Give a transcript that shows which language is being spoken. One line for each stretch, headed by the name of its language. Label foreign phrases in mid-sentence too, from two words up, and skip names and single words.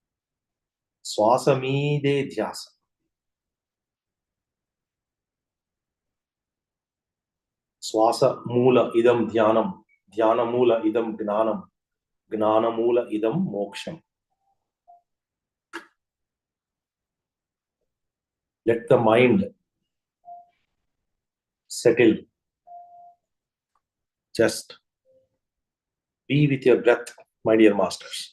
Telugu: శ్వాస మీదే ధ్యాస.
Sanskrit: श्वास मूल इदं ध्यानं, ध्यान मूल इदं ज्ञानं, ज्ञान मूल इदं मोक्षं.
English: Let the mind settle. Just be with your breath, my dear masters.